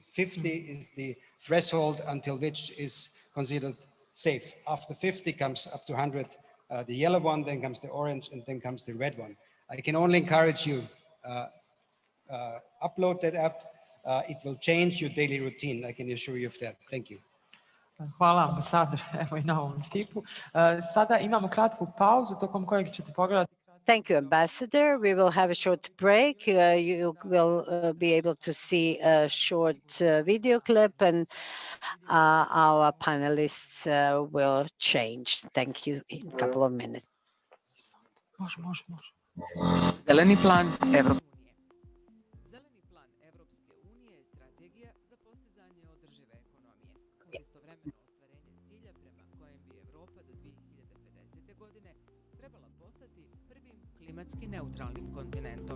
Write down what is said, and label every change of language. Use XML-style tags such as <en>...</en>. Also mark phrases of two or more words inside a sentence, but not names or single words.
<en>50 is the threshold until which is considered safe. After 50 comes up to 100, the yellow one, then comes the orange, and then comes the red one. I can only encourage you, upload that app. It will change your daily routine. I can assure you of that. Thank you.</en> <sr>Hvala ambasador, evo i na ovom tipu. Sada imamo kratku pauzu tokom kojeg ćete pogledati.</sr> <en>Thank you, Ambassador. We will have a short break. You will be able to see a short video clip, and our panelists will change. Thank you in a couple of minutes.</en> <sr>Može. Zeleni plan Evropske unije. Zeleni plan Evropske unije je strategija za postizanje održive ekonomije, uz istovremeno ostvarenje cilja prema kojem bi Evropa do 2050. godine trebala postati prvim klimatski neutralnim kontinentom.</sr>